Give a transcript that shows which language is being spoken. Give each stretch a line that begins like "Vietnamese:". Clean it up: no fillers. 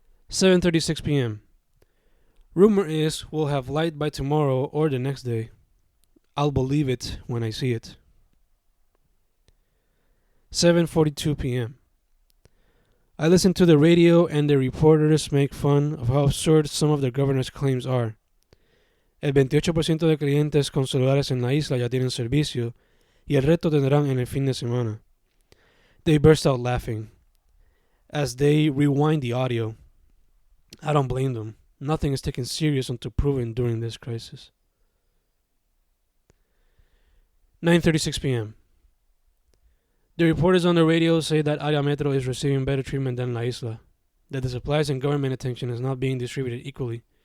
English: 7:36 p.m. Rumor is we'll have light by tomorrow or the next day. I'll believe it when I see it. 7:42 p.m. I listen to the radio and the reporters make fun of how absurd some of the governor's claims are.
Spanish: El 28% de clientes con celulares en la isla ya tienen servicio y el resto tendrán en el fin de semana.
English: They burst out laughing as they rewind the audio. I don't blame them. Nothing is taken serious until proven during this crisis. 9:36 p.m. The reporters on the radio say that Área Metro is receiving better treatment than La Isla, that the supplies and government attention is not being distributed equally.